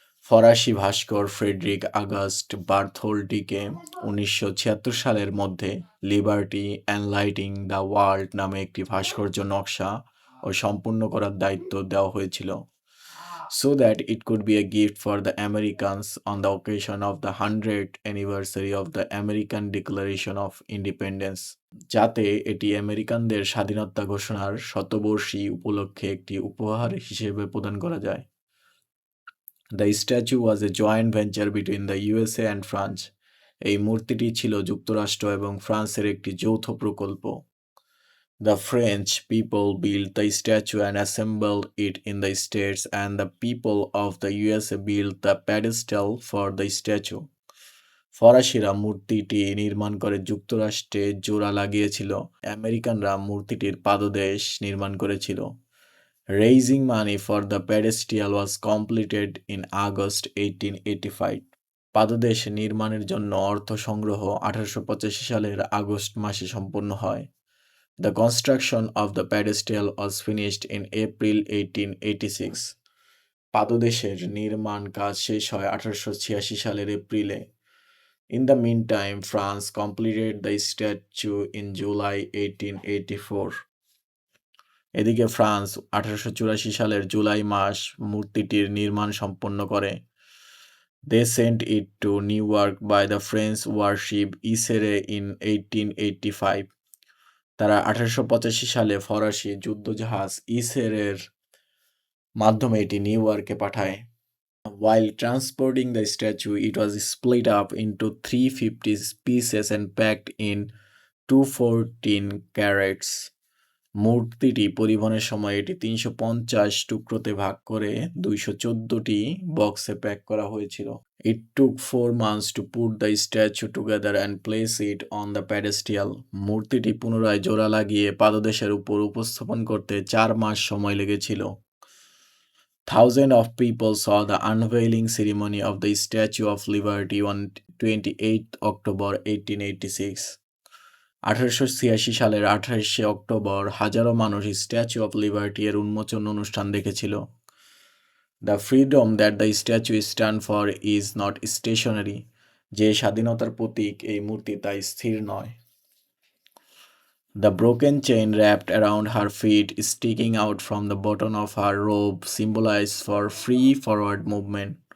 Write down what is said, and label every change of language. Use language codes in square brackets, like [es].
[bn] ফরাসি ভাস্কর Friedrich August বার্থোলডিকে 1976 সালের মধ্যে লিবার্টি এনলাইটিং দ্য ওয়ার্ল্ড নামে একটি ভাস্কর্য নকশা ও সম্পূর্ণ করার দায়িত্ব দেওয়া হয়েছিল, [en] so that it could be a gift for the Americans on the occasion of the 100th anniversary of the American Declaration of Independence, [bn] যাতে এটি আমেরিকানদের স্বাধীনতা ঘোষণার শতবর্ষী উপলক্ষে একটি উপহার হিসেবে প্রদান করা যায়। [en] The statue was a joint venture between the USA and France. [bn] এই মূর্তিটি ছিল যুক্তরাষ্ট্র এবং ফ্রান্সের একটি যৌথ প্রকল্প। [en] The French people built the statue and assembled it in the States, and the people of the USA built the pedestal for the statue. [bn] ফরাসিরা মূর্তিটি নির্মাণ করে যুক্তরাষ্ট্রে জোড়া লাগিয়েছিল, আমেরিকানরা মূর্তিটির পাদদেশ নির্মাণ করেছিল। [en] Raising money for the pedestal was completed in August 1885. [bn] পাদদেশ নির্মাণের জন্য অর্থ সংগ্রহ 1885 সালের আগস্ট মাসে সম্পন্ন হয়। [en] The construction of the pedestal was finished in April 1886. [bn] পাদদেশের নির্মাণ কাজ শেষ হয় 1886 সালের এপ্রিলে। [en] In the meantime, France completed the statue in July 1884. [bn] এদিকে ফ্রান্স 1884 সালের জুলাই মাস মূর্তিটির নির্মাণ সম্পন্ন করে। [en] They sent it to Newark by the French warship Isere in 1885. [bn] তারা 1885 সালে ফরাসি যুদ্ধজাহাজ ইসেরের মাধ্যমে এটি নিউইয়র্কে পাঠায়। [en] While transporting the statue, it was split up into 350 pieces and packed in 214 carats. [bn] মূর্তিটি পরিবহনের সময় এটি 350 টুকরোতে ভাগ করে 214টি বক্সে প্যাক করা হয়েছিল। [en] It took 4 months to put the statue together and place it on the pedestal. [bn] মূর্তিটি পুনরায় জোড়া লাগিয়ে পাদদেশের উপর উপস্থাপন করতে 4 মাস সময় লেগেছিল। [en] Thousands of people saw the unveiling ceremony of the Statue of Liberty on 28 October 1886. [bn] 1886 সালের 28শে অক্টোবর হাজারো মানুষ স্ট্যাচু অফ লিবার্টি এর উন্মোচন অনুষ্ঠান দেখেছিল। [en] The freedom that the statue stands for is not stationary. [bn] যে স্বাধীনতার প্রতীক এই মূর্তি তাই স্থির নয়। [en] The broken chain wrapped around her feet sticking out from the bottom of her robe symbolizes for free forward movement.